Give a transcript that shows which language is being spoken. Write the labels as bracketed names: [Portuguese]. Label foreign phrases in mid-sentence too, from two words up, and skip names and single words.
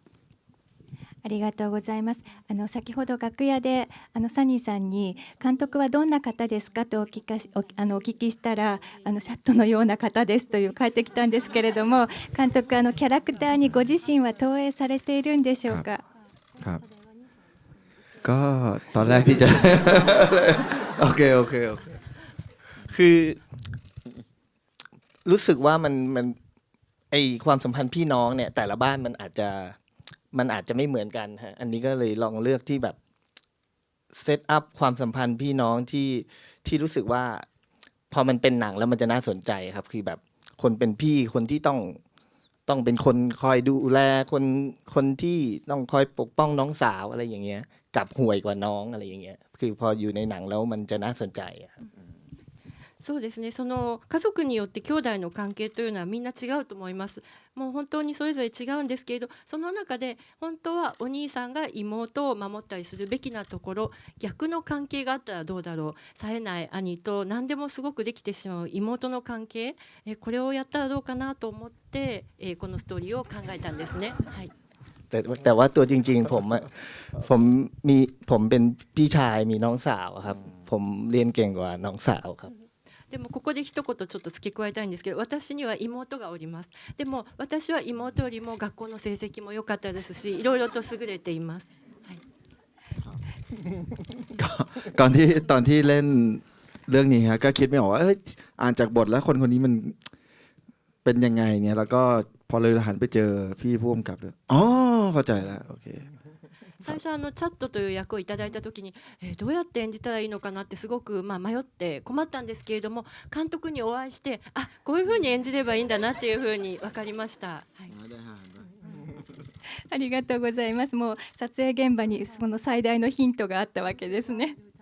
[Japanese] ありがとうございます。先ほど楽屋でサニーさんに監督はどんな方ですかとお聞きしたらシャットのような方ですという返ってきたんですけれども、監督キャラクターにご自身は投影されているんでしょうか。 [Thai] ครับก็ตอนแรกที่จะ โอเค คือรู้สึกว่ามันไอความสัมพันธ์พี่น้องเนี่ยแต่ละบ้านมันอาจจะไม่เหมือนกันฮะอัน นี้ก็เลยลองเลือกที่แบบเซตอัพความสัมพันธ์พี่น้องที่รู้สึกว่าพอมันเป็นหนังแล้วมันจะน่าสนใจครับคือแบบคนเป็นพี่คนที่ต้องเป็นคนคอยดูแลคนที่ต้องคอยปกป้องน้องสาวอะไรอย่างเงี้ยกับห่วยกว่าน้องอะไรอย่างเงี้ยคือพออยู่ในหนังแล้วมันจะน่าสนใจครับ [Japanese] そうですね。その家族によって兄弟の関係というのはみんな違うと思います。もう本当にそれぞれ違うんですけれど、その中で本当はお兄さんが妹を守ったりするべきなところ、逆の関係があったらどうだろう。冴えない兄と何でもすごくできてしまう妹の関係、これをやったらどうかなと思って、このストーリーを考えたんですね。はい。 [Thai] แต่ว่าตัวจริงๆผมเป็นพี่ชายมีน้องสาวครับผมเรียนเก่งกว่าน้องสาวครับ [Japanese] でもここで一言ちょっと付け加えたいんですけど、私には妹がおります。でも私は妹よりも学校の成績も良かったですし、いろいろと優れています。はい、 [Thai] ตอนที่เล่นเรื่องนี้ฮะก็คิดไม่ออกว่าอ่านจากบทแล้วคนนี้มันเป็นยังไงเนี่ยแล้วก็พอเลยหันไปเจอพี่ผู้กำกับเลยอ๋อเข้าใจแล้วโอเค [Japanese] 最初チャットという役をいただいた時に、どうやって演じたらいいのかなってすごく迷って困ったんですけれども、監督にお会いして、こういうふうに演じればいいんだなっていうふうに分かりました。はい、ありがとうございます。もう撮影現場にその最大のヒントがあったわけですね。